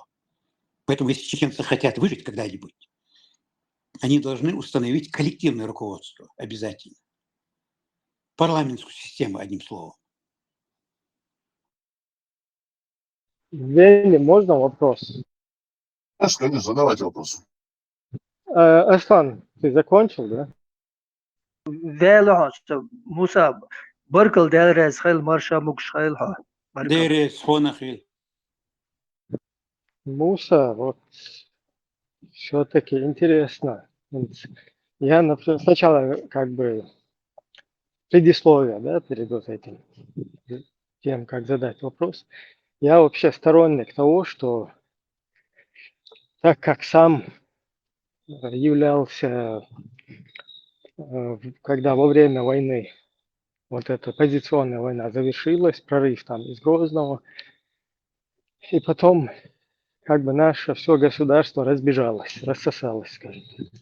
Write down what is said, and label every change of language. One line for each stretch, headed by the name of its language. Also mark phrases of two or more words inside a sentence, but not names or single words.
Russian: Поэтому если чеченцы хотят выжить когда-нибудь, они должны установить коллективное руководство обязательно. Парламентскую систему, одним словом. Вене, можно вопрос? Конечно, задавайте вопрос. Аслан, ты закончил, да?
Chechen: Вела, Муса, Баркал Делрез, Хэл Марша Мукшхайлха. Дерес, Хонахил.
Russian: Муса, вот все-таки интересно. Я, например, сначала как бы предисловие, да, перед вот этим, тем, как задать вопрос. Я вообще сторонник того, что так как сам являлся, когда во время войны вот эта позиционная война завершилась, прорыв там из Грозного, и потом как бы наше все государство разбежалось, рассосалось, скажем так.